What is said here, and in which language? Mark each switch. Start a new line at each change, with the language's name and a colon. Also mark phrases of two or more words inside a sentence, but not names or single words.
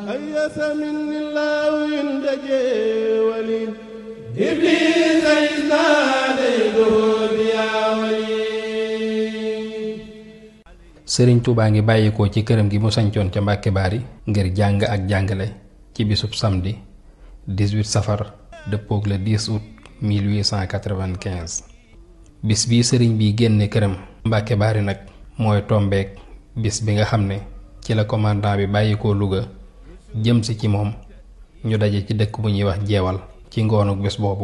Arabic: أيس من الله عند جولي إبليس إذ ناديته بيا ولي.
Wolof: Sëriñ Tuubaa ngi bàyyikoo ci këram gi mu sañcoon ca Mbàkke Baari ngir jàng ak jàngale ci bisub samedi 18 safar dëppoog
French: le 10 août
Wolof: 1895. bis bii sëriñ bi génne këram Mbàkke Baari nag mooy tombeek bis bi nga xam ne ci la commandant bi bàyyikoo Louga jëm si ci moom ñu daje ci dëkk bu ñuy wax jeewal ci ngoonuk bés boobu.